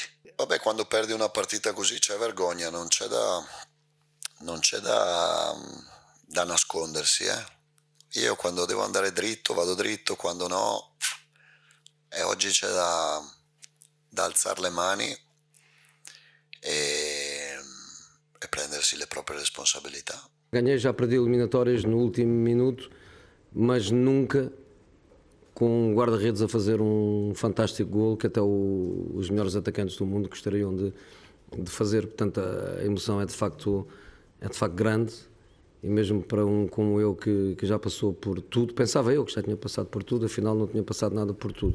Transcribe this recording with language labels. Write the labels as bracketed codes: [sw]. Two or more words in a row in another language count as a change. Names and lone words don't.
[it] Vabbè, quando perdi una partita così c'è vergogna, non c'è da nascondersi, Io quando devo andare dritto vado dritto, quando no, e oggi c'è da alzare le mani e prendersi le proprie responsabilità. [pt] Ganhei, já perdi eliminatórias no último minuto, mas nunca com um guarda-redes a fazer um fantástico gol que até os melhores atacantes do mundo gostariam de fazer. Portanto, a emoção é de facto grande, e mesmo para um como eu que já passou por tudo, pensava eu que já tinha passado por tudo, afinal não tinha passado nada por tudo.